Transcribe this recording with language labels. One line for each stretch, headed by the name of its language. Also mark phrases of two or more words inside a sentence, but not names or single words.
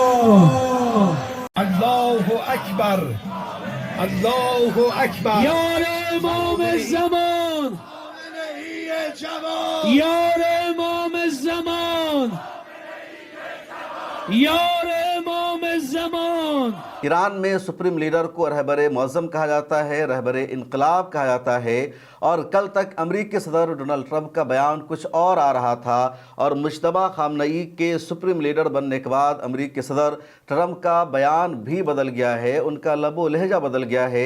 Arabic: الله اکبر، الله اکبر.
Persian: یار امام زمان، یار امام زمان، یار امام زمان.
Hindi: ईरान में
English: supreme leader
Hindi: को
Persian: رهبر معظم
Hindi: कहा जाता है,
Persian: رهبر انقلاب
Hindi: कहा जाता है। और कल तक अमरीकी सदर डोनाल्ड ट्रंप का बयान कुछ और आ रहा था, और मुश्तबा खामनई के
English: supreme leader
Hindi: बनने के बाद अमरीकी सदर ट्रंप का बयान भी बदल गया है, उनका लबो लहजा बदल गया है।